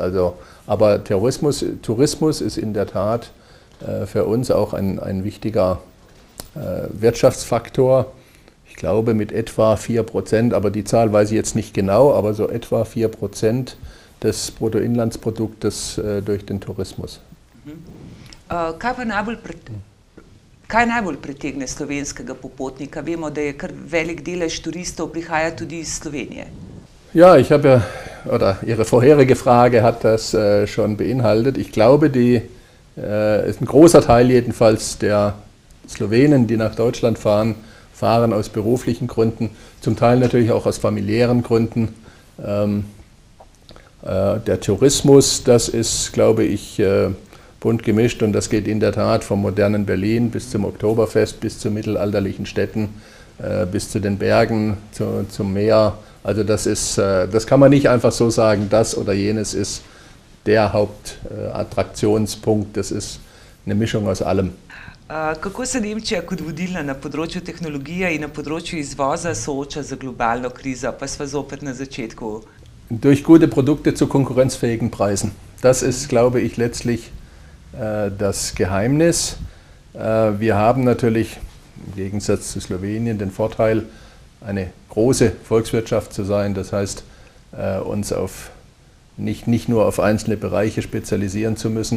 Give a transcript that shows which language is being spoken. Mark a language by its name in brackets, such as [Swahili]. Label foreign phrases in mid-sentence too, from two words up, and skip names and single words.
[German] Aber Tourismus ist in der Tat für uns auch ein wichtiger Wirtschaftsfaktor. Ich glaube mit etwa 4%, aber die Zahl weiß ich jetzt nicht genau, aber so etwa 4% des Bruttoinlandsproduktes durch den Tourismus. [Slovenian] Kaj najbolj pritegne slovenskega popotnika? Vemo, da je kar velik delež turistov prihaja tudi iz Slovenije. [German] Ja, ich habe ja oder Ihre vorherige Frage hat das schon beinhaltet. Ich glaube, ist ein großer Teil jedenfalls der Slowenen, die nach Deutschland fahren, fahren aus beruflichen Gründen, zum Teil natürlich auch aus familiären Gründen. Der Tourismus, das ist, glaube ich, bunt gemischt und das geht in der Tat vom modernen Berlin bis zum Oktoberfest, bis zu mittelalterlichen Städten, bis zu den Bergen, zum Meer. Also das kann man nicht einfach so sagen, das oder jenes ist der Hauptattraktionspunkt, das ist eine Mischung aus allem. [Slovenian] Kako se Nemčija kot vodilna na področju tehnologije in na področju izvoza sooča z globalno krizo? Pa sva zopet na začetku. [German] Durch gute Produkte zu konkurrenzfähigen Preisen. Das ist, glaube ich, letztlich das Geheimnis. Wir haben natürlich im Gegensatz zu Slowenien den Vorteil, eine große Volkswirtschaft zu sein. Das heißt, uns nicht nur auf einzelne Bereiche spezialisieren zu müssen.